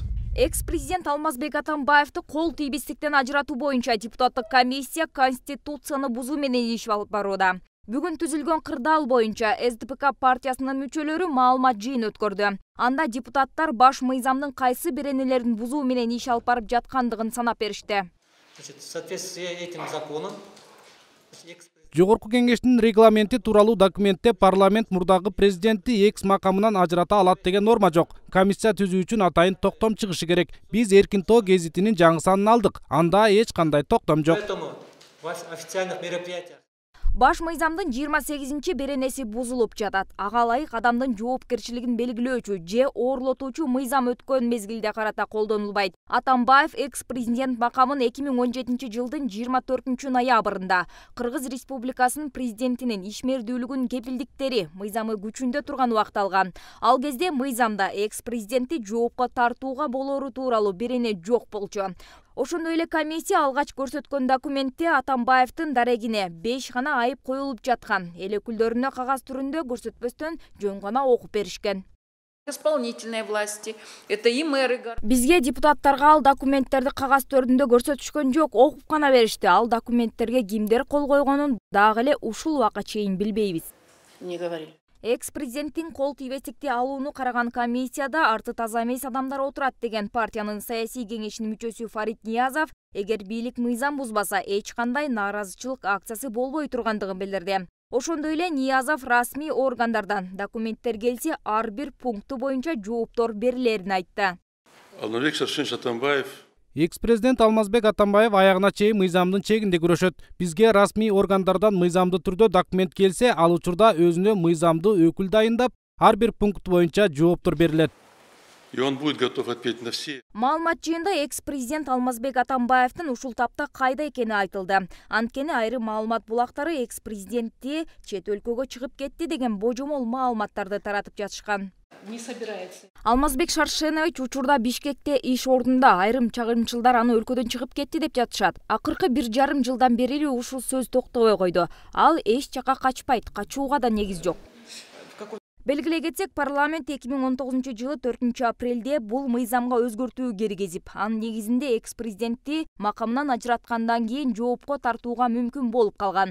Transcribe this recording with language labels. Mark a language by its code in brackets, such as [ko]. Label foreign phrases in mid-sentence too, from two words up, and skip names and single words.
[ky] Экс-президент Алмазбек Атамбаевди кол тийбестиктен ажыратуу боюнча депутаттык комиссия конституцияны бузуу менен иш алып барууда. Бүгүн түзүлгөн кырдаал боюнча СДПК партиясынын мүчөлөрү маалымат жыйын өткөрдү. Анда депутаттар баш мыйзамдын кайсы беренелерин бузуу менен иш алып барып жаткандыгын санап беришти. [ru] В соответствии с этим законом [ky] Жогорку кеңештин регламенти тууралуу документте парламент мурдагы президентти экс макамынан ажырата алат деген норма жок. Комиссия түзүү үчүн атайын токтом чыгышы керек. Биз Эркин Тоо гезитинин жаңы санын алдык. Анда эч кандай токтом жок. [ru] поэтому в официальных мероприятиях [ky] Баш мыйзамдын 28 беренеси бузулуп жатат. Ага ылайык адамдын жоопкерчилигин белгилөөчү же оорлотуучу мыйзам өткөн мезгилде карата колдонулбайт. Атамбаев экс-президент макамын 2017 жылдын 24 ноябрында Кыргыз Республикасынын президентинин ишмердүүлүгүнүн кепилдиктери мыйзамы күчүндө турган убакыт алган. Ал кезде мыйзамда экс-президентти жоопко тартууга болору тууралуу берене жок болчу. Ошондой эле комиссия алгач көрсөткөн документте Атамбаевдин дарегине 5 гана айып коюлуп жаткан. Эл өкүлдөрүнө кагаз түрүндө көрсөтпөстөн жөн гана окуп беришкен. [ru] Исполнительной власти, это и мэры. [ky] Бизге депутаттарга ал документтерди кагаз түрүндө көрсөтүшкөн жок, окуп гана беришти. Ал документтерге кимдер кол койгонун дагы эле ушул убакка чейин билбейбиз. [ru] Не говорили. [ky] Экс-президенттин кол тийбестикти алууну караган комиссияда арты таза эмес адамдар отурат деген партиянын саясий кеңешинин мүчөсү Фарид Ниязов эгер бийлик мыйзам бузбаса эч кандай нааразычылык акциясы болбой тургандыгын билдирди. Ошондой эле Ниязов расмий органдардан документтер келсе ар бир пункту боюнча жооптор берилерин айтты. Алмазбек Шаршенович Атамбаев Экс-президент Алмазбек Атамбаев аягына чейин мыйзамдын чегинде күрөшөт. Бизге расмий органдардан мыйзамдуу түрдө документ келсе, ал учурда өзүнө мыйзамдуу өкүл дайындап, ар бир пункт боюнча жооптор берилет. [ru] и он будет готов ответить на все. [ky] Маалымат жыйында экс-президент Алмазбек Атамбаевдин ушул тапта кайда экени айтылды. Анткени айрым маалымат булактары экс-президентти чет өлкөгө чыгып кетти деген божомол маалыматтарды таратып жатышкан. [ru] Не собирается. [ky] Алмазбек Шаршенович учурда Бишкекте иш ордунда, айрым чагымчылдар аны өлкөдөн чыгып кетти деп жатышат. Акыркы 1,5 жылдан бери эле ушул сөз токтобой койду. Ал эч жака качпайт, качууга да негиз жок. Белгилей кетсек, парламент 2019 жылы 4 апрелде бул мыйзамга өзгөртүү киргизип, анын негизинде экс-президентти макамынан ажыраткандан кийин жоопко тартууга мүмкүн болуп калган.